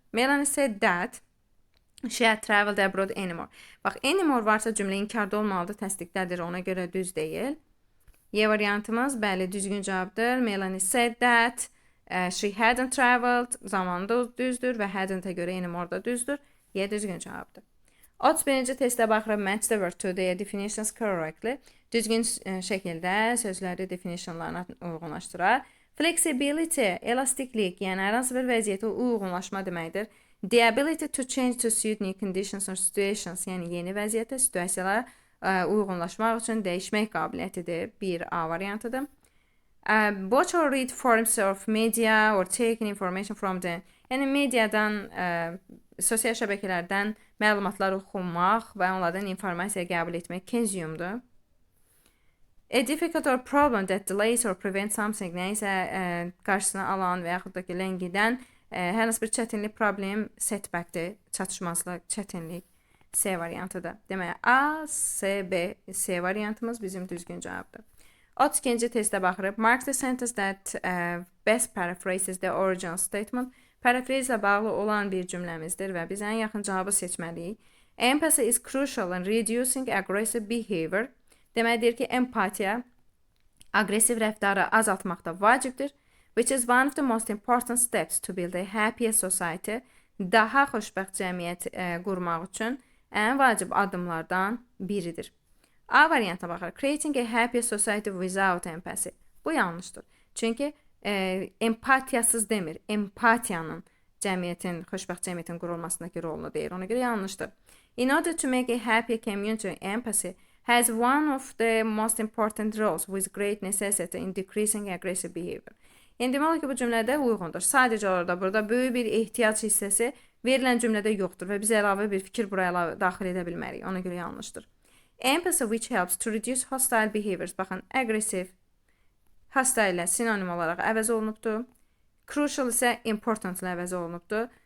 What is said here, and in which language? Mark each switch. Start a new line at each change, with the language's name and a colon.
English: Melanie said that she had traveled abroad anymore.
Azerbaijani: Bax, anymore varsa cümlə inkarda olmalıdır, təsdiqdədir. Ona görə düz deyil. Y variantımız bəli düzgün cavabdır.
English: Melanie said that she hadn't traveled.
Azerbaijani: Zamanında düzdür və hadn't-a görə anymore da düzdür. Y düzgün cavabdır. 31-ci testə baxırıq.
English: Match the word to the definitions correctly.
Azerbaijani: Düzgün şəkildə sözləri definitionlarına uyğunlaşdırar. Flexibility, elastiklik, yəni hər hansı bir vəziyyətə uyğunlaşma deməkdir.
English: The ability to change to suit new conditions or situations,
Azerbaijani: yəni yeni vəziyyətə, situasiyalara uyğunlaşmaq üçün dəyişmək qabiliyyətidir. Bir A variantıdır.
English: Watch or read forms of media or taking information from them.
Azerbaijani: Yəni mediadan, sosial şəbəkələrdən məlumatlar oxumaq və onlardan informasiya qəbul etmək konzumdur.
English: A difficult or problem that delays or prevents something,
Azerbaijani: nəysə qarşısına alan və yaxud da ki, ləngidən hər hansı bir çətinlik, problem, setbackdir, çatışmazlıq, çətinlik. C variantıdır. Demək, A, C, B, C variantımız bizim düzgün cavabdır. 32-ci testə baxırıq.
English: Mark the sentence that best paraphrases the original statement.
Azerbaijani: Paraphrase ilə bağlı olan bir cümləmizdir və biz ən yaxın cavabı seçməliyik.
English: Empathy is crucial in reducing aggressive behavior.
Azerbaijani: Deməkdir ki, empatiya aqressiv rəftarı azaltmaqda vacibdir.
English: Which is one of the most important steps to build a happier society.
Azerbaijani: Daha xoşbəxt cəmiyyət qurmaq üçün ən vacib addımlardan biridir. A variantına baxarıq.
English: Creating a happier society without empathy.
Azerbaijani: Bu yanlışdır. Çünki empatiyasız demir. Empatiyanın xoşbəxt cəmiyyətin qurulmasındakı rolunu deyir. Ona görə yanlışdır.
English: In order to make a happier community, empathy has one of the most important roles with great necessity in decreasing aggressive behavior.
Azerbaijani: Yəni demək olar ki, bu cümlədə uyğundur. Sadəcə orada burada böyük bir ehtiyac hissəsi verilən cümlədə yoxdur və biz əlavə bir fikir buraya daxil edə bilmərik. Ona görə yanlışdır.
English: Empathy which helps to reduce hostile behaviors.
Azerbaijani: Baxın, aggressive hostile ilə sinonim olaraq əvəz olunubdur. Crucial isə important ilə əvəz olunubdur.